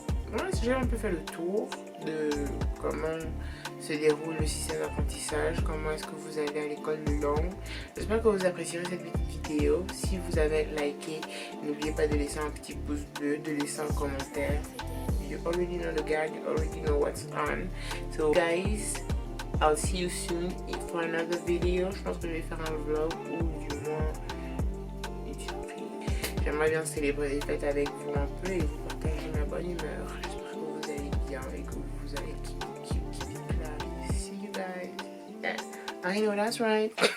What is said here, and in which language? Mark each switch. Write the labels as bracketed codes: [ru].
[fr] Voilà, j'ai un peu fait le tour de comment se déroule le système d'apprentissage, comment est-ce que vous allez à l'école de langue. J'espère que vous apprécierez cette petite vidéo. Si vous avez liké, n'oubliez pas de laisser un petit pouce bleu, de laisser un commentaire. [en] You already know the guide, you already know what's on. So guys, I'll see you soon for another video. [fr] Je pense que je vais faire un vlog ou du moins une surprise. J'aimerais bien célébrer les fêtes avec vous un peu et vous partager ma bonne humeur. J'espère que vous allez bien et que vous allez [en] keep it class. See you guys. Yeah, I know that's right.